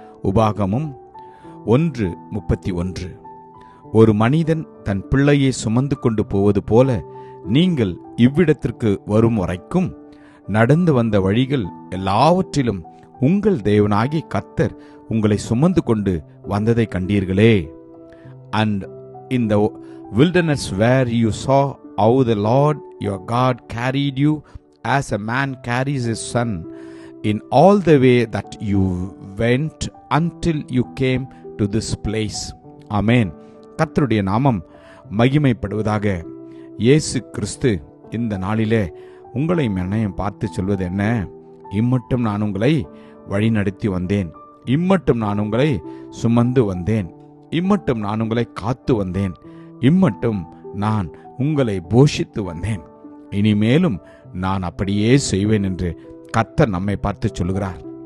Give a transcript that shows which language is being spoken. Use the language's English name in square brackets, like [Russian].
[Tamil] உபாகமம் 1:31. ஒரு மனிதன் தன் பிள்ளையை சுமந்து கொண்டு போவது போல நீங்கள் இவ்விடத்திற்கு வரும் வரைக்கும் நடந்து வந்த வழிகள் எல்லாவற்றிலும் உங்கள் தேவனாகிய கர்த்தர் உங்களை சுமந்து கொண்டு வந்ததை கண்டீர்களே. [English] And in the wilderness where you saw how the Lord your God carried you as a man carries his son in all the way that you went until you came to this place. [Tamil] Amen. கர்த்தருடைய நாமம் மகிமைப்படுவதாக. இயேசு கிறிஸ்து இந்த நாளிலே உங்களை என்னையும் பார்த்து சொல்வது என்ன? இம்மட்டும் நான் உங்களை வழிநடத்தி வந்தேன், இம்மட்டும் நான் உங்களை சுமந்து வந்தேன், இம்மட்டும் நான் உங்களை காத்து வந்தேன், இம்மட்டும் நான் உங்களை போஷித்து வந்தேன், இனிமேலும் நான் அப்படியே செய்வேன் என்று கர்த்தர் நம்மை பார்த்து சொல்கிறார்.